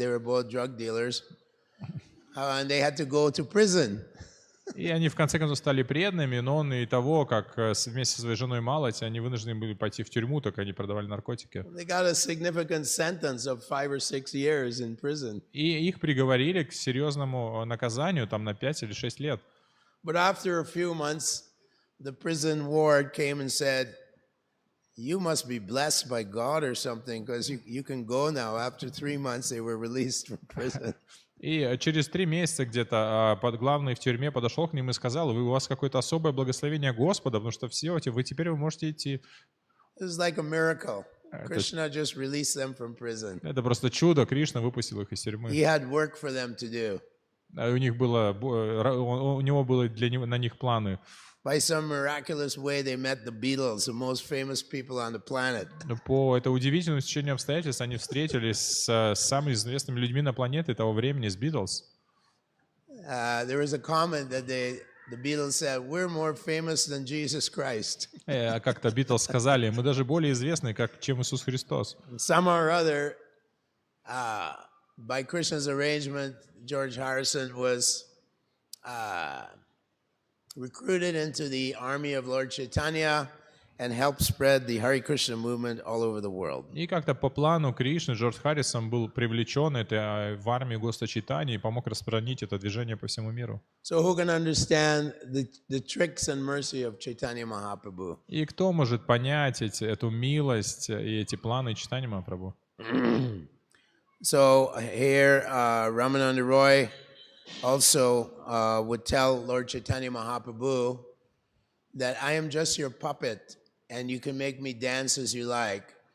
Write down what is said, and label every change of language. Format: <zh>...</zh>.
<en>They were both drug dealers, and they had to go to prison.</en> <ru>И они в конце концов стали преданными, но он и того, как вместе со своей женой Малати, они вынуждены были пойти в тюрьму, так они продавали наркотики.</ru> <en>They got a significant sentence of 5 or 6 years in prison.</en> <ru>И их приговорили к серьезному наказанию, там на 5 или 6 лет.</ru> <en>But after a few months, the prison ward came and said, you must be blessed by God or something, because you can go now. After 3 months, they were released from prison.</en> <ru>И через 3 месяца где-то главный в тюрьме подошел к ним и сказал: у вас какое-то особое благословение Господа, потому что все эти, вы можете идти.</ru> <en>It's like a miracle. Krishna just released them from prison.</en> <ru>Это просто чудо, Кришна выпустил их из тюрьмы.</ru> <en>He had work for them to do.</en> <ru>У него было на них планы.</ru> <en>By some miraculous way, they met the Beatles, the most famous people on the planet.</en> <ru>По это удивительному стечению обстоятельств они встретились с самыми известными людьми на планете того времени, с Beatles.</ru> <en>There was a comment that the Beatles said, "We're more famous than Jesus Christ."</en> <ru>Как-то Beatles сказали: мы даже более известны, чем Иисус Христос.</ru> <en>Somehow or other, by Krishna's arrangement, George Harrison was recruited into the army of Lord Chaitanya and helped spread the Hare Krishna movement all over the world.</en> <ru>И как-то по плану Кришны Джордж Харрисон был привлечен в армию Господа Чайтаньи и помог распространить это движение по всему миру.</ru> <en>So who can understand the tricks and mercy of Chaitanya Mahaprabhu?</en> <ru>И кто может понять эту милость и эти планы Чайтаньи Махапрабху?</ru> <en>So here, Ramananda Roy also would tell Lord Chaitanya Mahaprabhu that I am just your puppet and you can make me dance as you like.</en>